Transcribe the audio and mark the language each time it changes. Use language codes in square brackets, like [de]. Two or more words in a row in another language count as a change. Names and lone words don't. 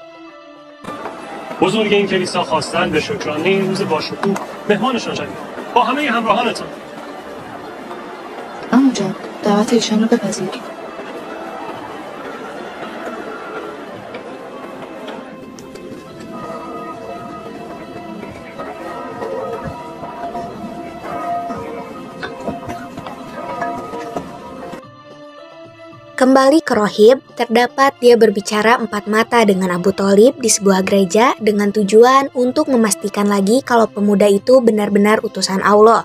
[fa] بزرگ این کلیسا خواستن به شکرانه این روز باشکوه مهمانشان شدید با همه همراهانتان. عمو جان دعوت ایشان رو بپذیر. [id] Kembali ke rohib, terdapat dia berbicara empat mata dengan Abu Thalib di sebuah gereja dengan tujuan untuk memastikan lagi kalau pemuda itu benar-benar utusan Allah.